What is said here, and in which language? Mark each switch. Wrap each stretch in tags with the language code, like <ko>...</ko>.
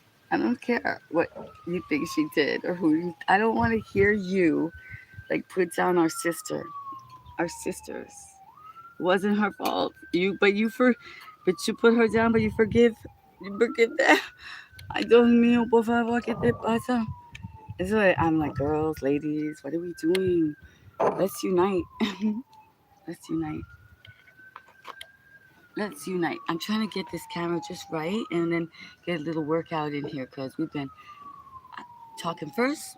<en>I don't care what you think she did or who you. I don't want to hear you like put down our sisters. It wasn't her fault. But you put her down. But you forgive them. I don't mean</en> <es>por favor, ¿qué te pasa?</es> <en>That's what I'm like, girls, ladies, what are we doing? Let's unite. Let's unite. Let's unite. I'm trying to get this camera just right and then get a little workout in here because we've been talking first.</en>